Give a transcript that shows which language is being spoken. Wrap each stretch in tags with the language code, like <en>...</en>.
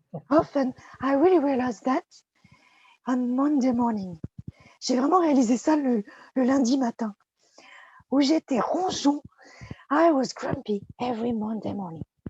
<en>Often, I really realized that on Monday morning.</en> <fr>J'ai vraiment réalisé ça le lundi matin, où j'étais ronchon.</fr> <en>I was grumpy every Monday morning.</en>